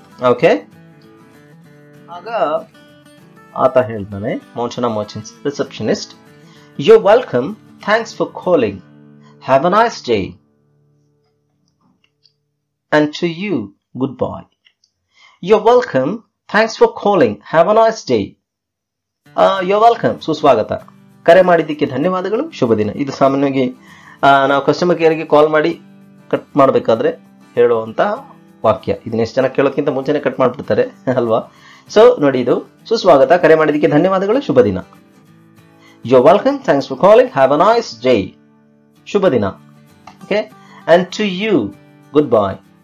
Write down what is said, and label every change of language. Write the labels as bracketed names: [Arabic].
[Kannada] Okay, ಆಗ ಆತ ಹೇಳ್ತಾನೆ, [English] ಮೋಂಚನಾ merchants receptionist, you're welcome, thanks for calling, have a nice day, and to you, goodbye. You're welcome, thanks for calling, have a nice day. You're welcome, [Kannada] ಸುಸ್ವಾಗತ, ಕರೆ ಮಾಡಿದ್ದಕ್ಕೆ ಧನ್ಯವಾದಗಳು, ಶುಭ ದಿನ. ಇದು ಸಾಮಾನ್ಯವಾಗಿ ನಾವು ಕಸ್ಟಮರ್ ಕೇರ್ಗೆ ಕಾಲ್ ಮಾಡಿ ಕಟ್ ಮಾಡಬೇಕಾದ್ರೆ ಹೇಳುವಂತ ವಾಕ್ಯ. ಇದನ್ನ ಎಷ್ಟು ಜನ ಕೇಳೋಕ್ಕಿಂತ ಮುಂಚೆನೆ ಕಟ್ ಮಾಡ್ಬಿಡ್ತಾರೆ ಅಲ್ವಾ? ಸೊ ನೋಡಿ, ಇದು ಸುಸ್ವಾಗತ, ಕರೆ ಮಾಡಿದ್ದಕ್ಕೆ ಧನ್ಯವಾದಗಳು, ಶುಭ ದಿನ. [English] You're welcome, thanks for calling, have a nice day, [Kannada] ಶುಭ ದಿನ. [English] Okay, and to you, goodbye.